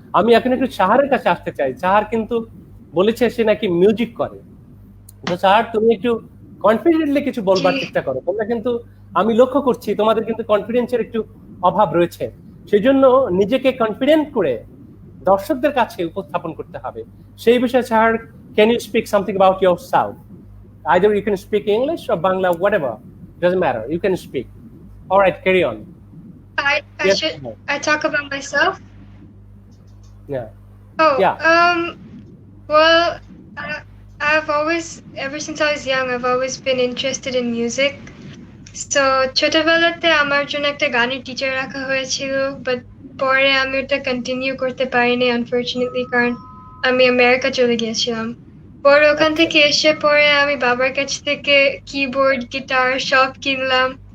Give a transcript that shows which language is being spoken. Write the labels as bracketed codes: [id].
[bn] আমি এখন একটু চাহারের কাছে আসতে চাই। চাহার কিন্তু বলেছে সে নাকি মিউজিক করে, তো চাহার তুমি একটু কনফিডেন্টলি কিছু বলবার চেষ্টা করো। তোমরা কিন্তু, আমি লক্ষ্য করছি তোমাদের কিন্তু কনফিডেন্সের একটু অভাব রয়েছে, সেই জন্য নিজেকে কনফিডেন্ট করে দর্শকদের কাছে উপস্থাপন করতে হবে। সেই বিষয়ে Chahar, [en] Can you speak something about yourself? Either you can speak English or Bangla, whatever, doesn't matter, you can speak. All right, carry on. Yes, I talk about myself. yeah. Oh, Yeah. Well, I've always, ever since I was young, I've always been interested in music. [bn] So ছোটবেলাতে আমার জন্য একটা গানের teacher রাখা হয়েছিল, but পরে আমি ওটা কন্টিনিউ করতে পারিনি আনফরচুনেটলি, কারণ আমি আমেরিকা চলে গিয়েছিলাম। পরে ওখান থেকে এসে পরে আমি বাবার কাছ থেকে কিবোর্ড, গিটার সব কিনলাম।